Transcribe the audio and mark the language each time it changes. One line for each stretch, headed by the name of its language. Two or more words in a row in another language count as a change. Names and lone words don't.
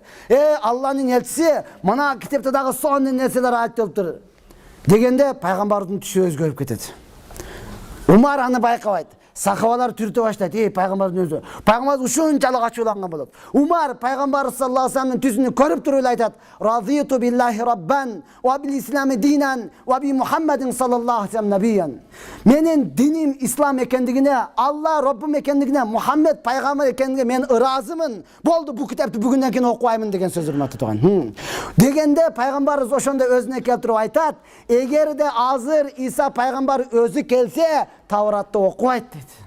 Kyrgyz: Алланын элчиси, мына китепте дагы сонун нерселер айтылыптыр. Дегенде пайгамбардын түшү өзгөрүп кетет. Умар аны байкабайт. Сахабалар түртө баштайт. Пайгамбардын өзү. Пайгамбар ушунчалык ачууланган болот. Умар пайгамбар
Arabic: صلى الله عليه وسلم
Kyrgyz: түсүнү көрүп туруп айтат:
Arabic: "رضيت بالله ربا وبالإسلام دينا وبمحمد صلى الله عليه وسلم نبيا."
Kyrgyz: Менин диним ислам экендигине, Алла Роббум экендигине, Мухаммед пайгамбар экендигине мен ыраазымын. Болду, бу китепти бүгүндөн кийин окубаймын деген сөз, урматтуу тууган. Дегенде пайгамбарыбыз ошондо өзүнө келтирип айтат: "Эгерде азыр Иса пайгамбар өзү келсе, Тауратты окубайт" дейт.